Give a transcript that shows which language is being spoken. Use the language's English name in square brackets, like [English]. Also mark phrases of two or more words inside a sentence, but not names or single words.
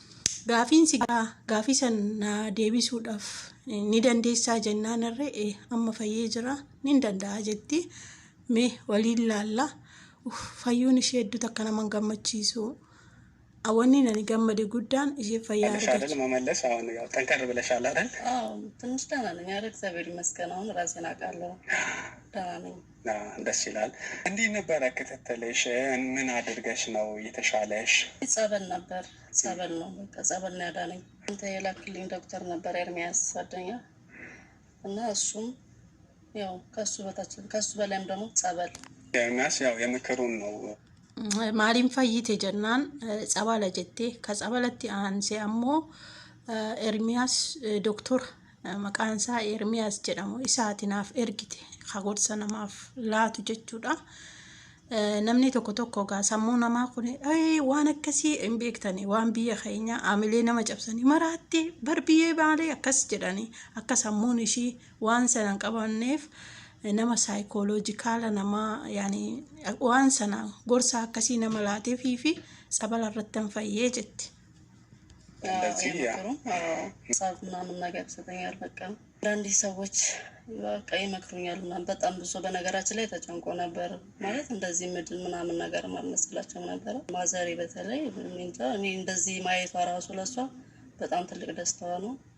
[Oromo] Gaafii sana deebisuudhaaf ni dandeessaa jennaan irree amma fayyee jira ni danda'a jetti. Mee waliin laalla. Fayyuun ishee hedduu takka nama gammachiisu. Awwanni nani gammade guddaan ishee fayyaa [Amharic] argachu መመለስ አሁን ያው ጠንከር ብለሻል አይደል? ትንሽ ደህና ነኝ። እግዚአብሔር ይመስገን አሁን ራሴን አውቃለሁ። ደህና ነኝ። ደስ ይላል። እንዲህ ነበር ከተተለሽ ምን አድርገሽ ነው የተሻለሽ? ጸበል ነበር። ጸበል ነው በቃ ጸበል ነው ያዳነኝ። እንተ የላክልኝ ዶክተር ነበር ኤርሚያስ ጓደኛ እና እሱም ያው ከሱ በላይም ደግሞ ጸበል ኤርሚያስ ያው የምክሩን ነው [Oromo] maaliin fayyite jennaan cabala jettee ka cabalatti aansee ammoo Ermiyaas doktor maqaan isaa Ermiyaas jedhamu isaatinaaf ergite ka gorsa namaaf laatu jechuudha. Namni tokko gaa sammuu namaa kun waan akkasii hin beektani waan biyya keenya amilee nama cabsanii maraatti bar biyyee baalee akkas jedhanii akka sammuun ishii waan sanan qabanneef nama saayikooloojikaala nama yaani waan sana gorsa akkasii nama laatee fi sabala irratti fayyee jetti. [Amharic] እንደዚህ ሳብ ምናምን ነገር ሰጠኛል በቃ አንዳንድ ሰዎች በቃ ይመክሩኛል ምናምን በጣም ብዙ በነገራችን ላይ ተጨንቆ ነበር ማለት እንደዚህ ምድል ምናምን ነገር ማመስላቸው ነበር ማዘሪ በተለይ እኔ እንደዚህ ማየቷ ራሱ ለሷ በጣም ትልቅ ደስታዋ ነው።